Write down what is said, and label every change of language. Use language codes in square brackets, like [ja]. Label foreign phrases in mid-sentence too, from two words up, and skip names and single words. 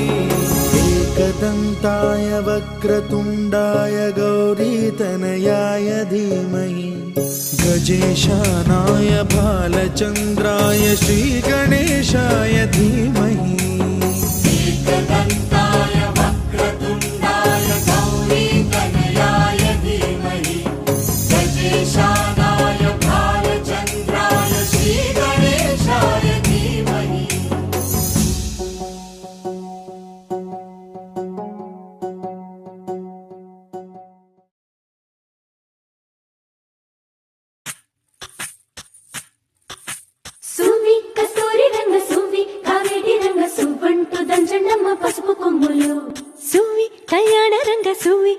[sa] एकदन्ताय वक्रतुण्डाय गौरीतनयाय धीमहि गजेशानाय भालचन्द्राय श्रीगणेशाय धीमहि एकदन्ताय वक्रतुण्डाय गौरीतनयाय धीमहि गजेशानाय भालचन्द्राय श्रीगणेशाय धीमहि [te] సువి కస్తూరి రంగ సువి కావేటి రంగ సువ్వంటూ దంచండమ్మ పసుపు కొమ్ములు సువి కళ్యాణ రంగ సువి